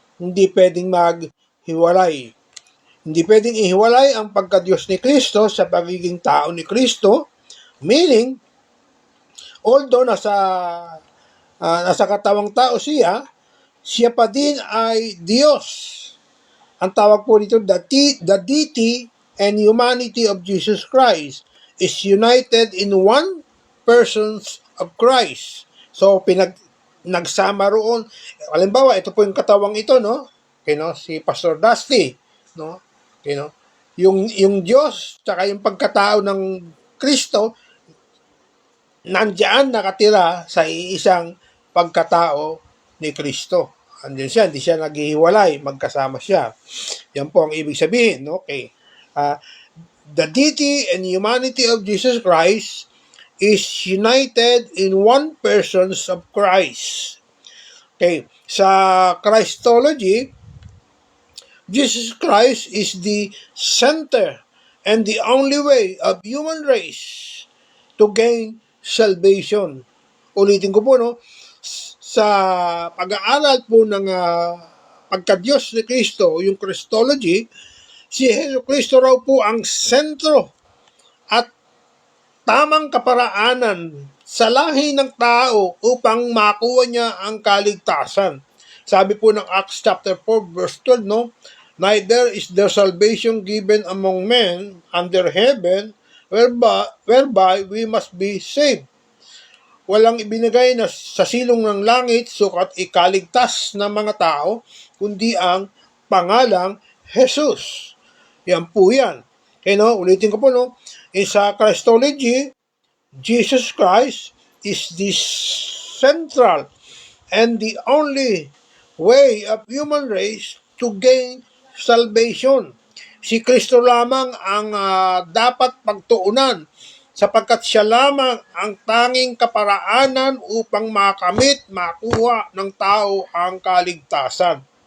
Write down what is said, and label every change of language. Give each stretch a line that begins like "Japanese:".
Filipino: Hindi pwedeng maghiwalay. Hindi pwedeng ihiwalay ang pagka-Diyos ni Kristo sa pagiging tao ni Kristo, meaning, although nasa katawang tao siya pa din ay Diyos. Ang tawag po dito,
English: the deity and humanity of Jesus Christ is united in one person of Christ.
Filipino: So, nagsama roon. Halimbawa, ito po yung katawang ito, no? Si Pastor Dusty, no? Yung Diyos, tsaka yung pagkatao ng Kristo, nandiyan nakatira sa iisang pagkatao ni Kristo. Andiyan siya, hindi siya naghihiwalay, magkasama siya. Yan po ang ibig sabihin. Okay.
English: The deity and humanity of Jesus Christ is united in one person of Christ. Okay. Sa Christology, Jesus Christ is the center and the only way of human race to gain salvation.
Filipino: Ulitin ko po, no? Sa pag-aaral po ng pagka-Diyos ni Kristo, yung Christology, si Jesu Kristo raw po ang sentro at tamang kaparaanan sa lahi ng tao upang makuha niya ang kaligtasan. Sabi po ng Acts chapter 4 verse 12, no?
English: Neither is there salvation given among men under heaven whereby we must be saved.
Filipino: Walang ibinigay na sa silong ng langit sukat ikaligtas ng mga tao, kundi ang pangalang Jesus. Yan po yan. Ulitin ko po, no?
English: Sa Christology, Jesus Christ is the central and the only way of human race to gain salvation.
Filipino: Si Kristo lamang ang dapat pagtuunan sapagkat siya lamang ang tanging kaparaanan upang makuha ng tao ang kaligtasan.